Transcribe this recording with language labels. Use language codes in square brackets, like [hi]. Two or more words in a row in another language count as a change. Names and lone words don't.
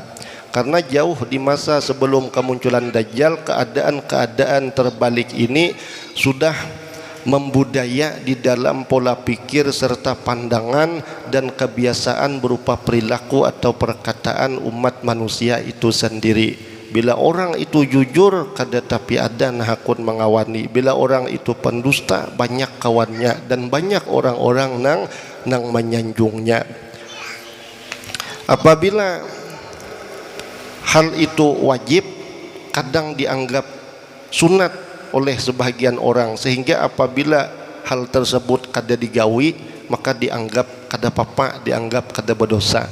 [id] Karena jauh di masa sebelum kemunculan Dajjal, keadaan-keadaan terbalik ini sudah membudaya di dalam pola pikir serta pandangan dan kebiasaan berupa perilaku atau perkataan umat manusia itu sendiri. [bjn] Bila orang itu jujur, kada tapi ada nahakun mengawani. [id] Bila orang itu pendusta, banyak kawannya dan banyak orang-orang nang menyanjungnya. Apabila hal itu wajib, kadang dianggap sunat oleh sebahagian orang, sehingga apabila hal tersebut [bjn] kada digawi, [id] maka dianggap [bjn] kada papa, [id] dianggap kada berdosa.